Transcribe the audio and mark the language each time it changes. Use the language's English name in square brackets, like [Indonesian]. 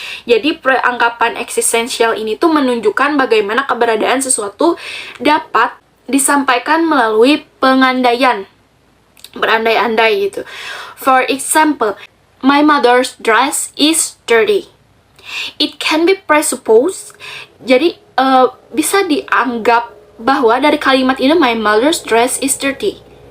[Indonesian] Jadi anggapan eksistensial ini tuh menunjukkan bagaimana keberadaan sesuatu dapat disampaikan melalui pengandaian, berandai-andai gitu. [English] For example, my mother's dress is dirty. It can be presupposed. [Indonesian] Jadi bisa dianggap bahwa dari kalimat ini [English] my mother's dress is dirty.